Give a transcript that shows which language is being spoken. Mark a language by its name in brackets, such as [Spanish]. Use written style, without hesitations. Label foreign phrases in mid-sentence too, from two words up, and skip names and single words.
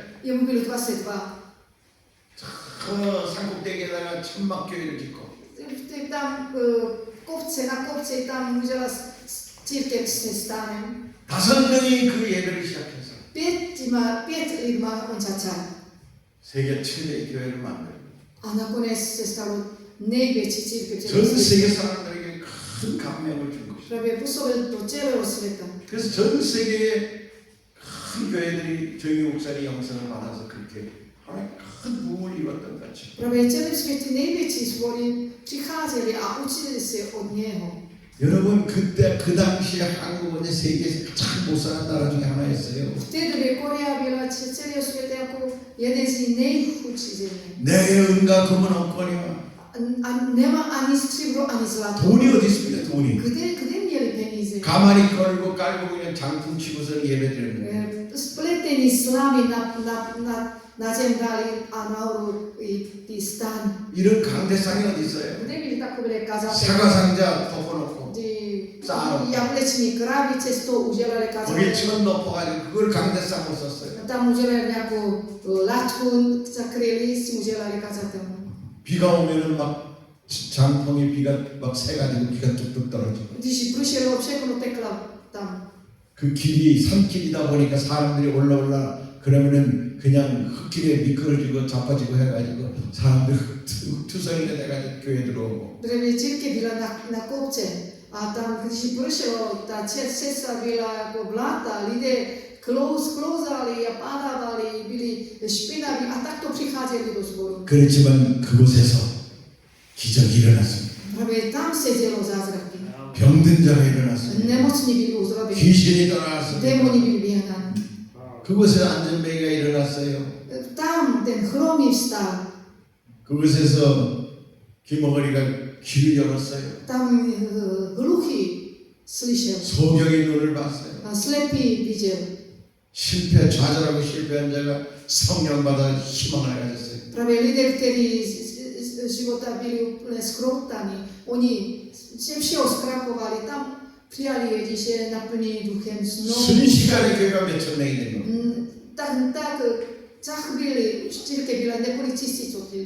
[Czech] Jemu bylo 22. [Korean] 저 산꼭대기에다가 천막교회를 짓고 [Czech] Tam na kopce tam udělala církev se stánem. [Korean] 5명이 그 예배를 시작해서 [Czech] 5 lidma on začal. [Korean] 세계 최대의 교회를 만들고 [Czech] A nakonec se stalo největší církev [Korean] 전 [Czech] celého [Korean] 세계 [Czech] světa. [Korean] 사람들에게 큰 감명을 준 것이죠. [Czech] Právě působil do celého světa. [Korean] 그래서 전 세계의 큰 교회들이 조영기 목사님 영성을 받아서 그렇게 하나님 큰 부흥을 이뤘던 같이 [Czech] Právě celém světě největší sbory přicházeli a učili se od něho. [Korean] 여러분 그때 그 당시에 한국은 세계에서 가장 못 사는 나라 중에 하나였어요. [Czech] V té době Korea byla celého světa jako jeden z nejchudších zemí. [Korean] 내게 은과 금은 없거니와 [Czech] A nemá ani stříbro, ani zlato. [Korean] 돈이 어디 있습니까? 돈이 [Czech] Kde měli peníze? [Korean] 가만히 걸고 깔고 그냥 장풍 치고서 예배드리는 거예요. [Czech] Spletení slamy na zem dali a nahoru i ty stan. [Korean] 이런 강대상이 어디 있어요? [Czech] Kde byly takové kazatel? [Korean] 사과 상자 덮어놓고 [Czech] Ty Sáro. jableční krabice z toho udělali [Korean] 거기에 [Czech] kazatel. [Korean] 천 덮어가지고 그걸 강대상으로 썼어요. [Czech] Tam udělali nějakou latku, zakryli si udělali kazatel. [Korean] 비가 오면은 막 장풍에 비가 막 새가지고 비가 뚝뚝 떨어지고 [Czech] Když pršelo, všechno teklo tam. [Korean] 그 길이 산길이다 보니까 사람들이 올라 그러면은 그냥 흙길에 미끄러지고 자빠지고 해가지고 사람들이 흙투성이가 돼가지고 교회 들어오고 [Czech] Protože církev byla na kopce a tam, když pršelo, ta cesta byla jako bláta, lidé klouzali a padávali, byli špinaví a tak to přicházeli do sboru. [Korean] 그렇지만 그곳에서 기적이 일어났습니다. [Czech] Právě tam se dělo zázraky. [Korean] 병든 자가 일어났습니다. [Czech] Nemocní byli uzdraveni, [Korean] 귀신이 떠나왔습니다. [Czech] démoni byli vyhnáni. [Korean] 그곳에 안전뱅이가 일어났어요. [Czech] Tam ten chromý vstal, [Korean] 그곳에서 김어거리가 귀를 열었어요. [Czech] tam hluchý slyšel, [Korean] 소경의 눈을 봤어요. [Czech] a slepý viděl. [Korean] 좌절하고 실패한 자가 성령 받아 희망을 가졌어요. [Czech] Právě lidé, kteří z života byli úplně skroutaní, oni ze všeho zkrachovali, tam přijali Ježíše naplnění duchem znovu. [Korean] 순식간에 교회가 몇천 명이 된 거예요. [Czech] Tak za chvíli už církev byla několik tisíc od lidí.